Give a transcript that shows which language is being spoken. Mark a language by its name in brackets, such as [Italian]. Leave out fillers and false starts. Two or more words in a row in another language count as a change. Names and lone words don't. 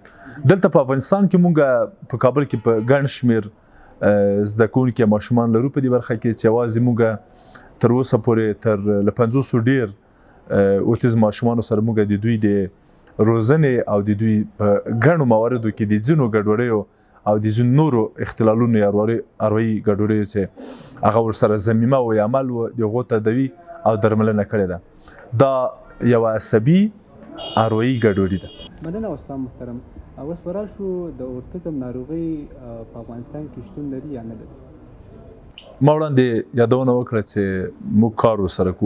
[Pashto] دلته په افغانستان کې مونږ په کابل کې په ګڼ شمېر زده کوونکي ماشومان لرو په دې برخه کې چې یوازې مونږ تر اوسه پورې تر له 500 ډېر اوتیزم ماشومانو سره مونږ د دوی د روزنې او د دوی په ګڼو مواردو کې د ځینو ګډوډیو او د ځینو نورو اختلالونو یا اروايي ګډوډیو چې هغه ورسره ضمیمه و یا عمل و د هغو تداوي او درملنه کړې ده. دا یوه عصبي اروايي ګډوډي ده. مننه استاد محترم. اوس به راشو د اورتیزم ناروغي په افغانستان کې شتون لري یا نه لري؟ ما وړاندې یادونه وکړه چې موږ کار ورسره کوو.